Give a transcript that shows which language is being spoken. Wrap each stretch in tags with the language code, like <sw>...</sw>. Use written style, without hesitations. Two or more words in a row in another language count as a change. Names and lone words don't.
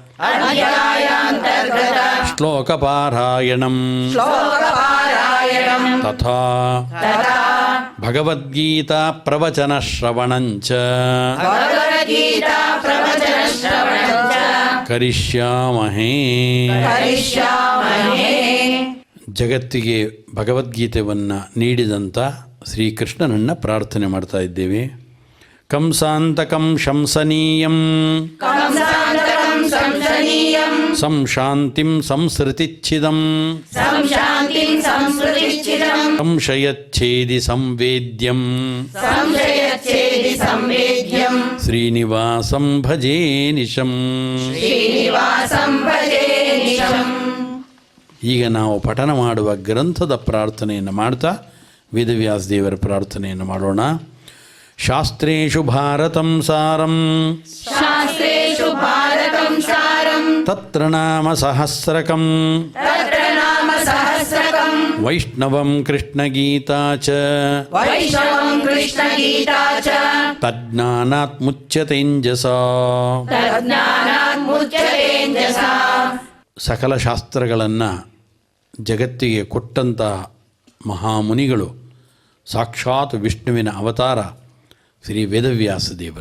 <sa>श्लोकपारायणम् तथा भगवद्गीता प्रवचनश्रवणञ्च करिष्यामहे.</sa> <kn>ಜಗತ್ತಿಗೆ ಭಗವದ್ಗೀತೆಯನ್ನು ನೀಡಿದಂಥ ಶ್ರೀಕೃಷ್ಣನನ್ನು ಪ್ರಾರ್ಥನೆ ಮಾಡ್ತಾ ಇದ್ದೇವೆ.</kn> <sa>ಕಂಸಾಂತಕಂ ಶಂಸನೀಯಂ ಸಂಶಾಂತಿಂ ಸಂಸೃತಿಚ್ಛಿದಂ ಸಂಶಯಚ್ಛೇದಿ ಸಂವೇದ್ಯಂ ಶ್ರೀನಿವಾಸಂ ಭಜೇ ನಿಶಂ.</sa> <kn>ಈಗ ನಾವು ಪಠನ ಮಾಡುವ ಗ್ರಂಥದ ಪ್ರಾರ್ಥನೆಯನ್ನು ಮಾಡ್ತಾ ವೇದವ್ಯಾಸ ದೇವರ ಪ್ರಾರ್ಥನೆಯನ್ನು ಮಾಡೋಣ.</kn> <sa>ಶಾಸ್ತ್ರೇಷು ಭಾರತಂ ಸಾರಂ ತತ್ರ ನಾಮ ಸಹಸ್ರಕಂ ವೈಷ್ಣವಂ ಕೃಷ್ಣಗೀತಾ ಚ ತಜ್ಞಾನಾತ್ ಮುಚ್ಯತೇಂಜಸಾ.</sa> <kn>ಸಕಲ ಶಾಸ್ತ್ರಗಳನ್ನು ಜಗತ್ತಿಗೆ ಕೊಟ್ಟಂಥ ಮಹಾಮುನಿಗಳು ಸಾಕ್ಷಾತ್ ವಿಷ್ಣುವಿನ ಅವತಾರ ಶ್ರೀ ವೇದವ್ಯಾಸ ದೇವರು.</kn>